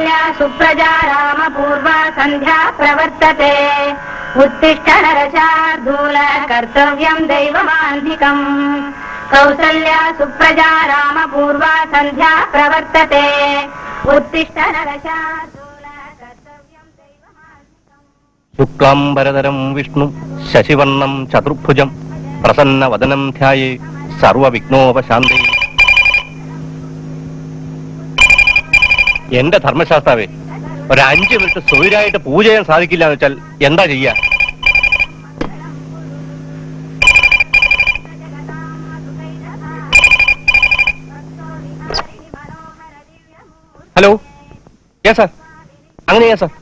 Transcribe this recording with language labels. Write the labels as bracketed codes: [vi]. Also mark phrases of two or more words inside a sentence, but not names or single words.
[sa] सुप्रजा रामपूर्वा सन्ध्या प्रवर्तते उत्तिष्ठ नरशार्दूल कर्तव्यं दैवमान्धिकम् कौसल्या सुप्रजा रामपूर्वा सन्ध्या प्रवर्तते उत्तिष्ठ नरशार्दूल कर्तव्यं दैवमान्धिकम् शुक्लाम्बरधरं विष्णु शशिवर्णं चतुर्भुजं प्रसन्नवदनं ध्याये സർവവിഘ്നോപശാന്തി. [ml] എന്റെ ധർമ്മശാസ്താവേ, ഒരു 5 മിനിറ്റ് സ്വൈരായിട്ട് പൂജ ചെയ്യാൻ സാധിക്കില്ല എന്ന് വെച്ചാൽ എന്താ ചെയ്യാ? ഹലോ, യാ സാർ, അങ്ങനെ ചെയ്യാം സാർ.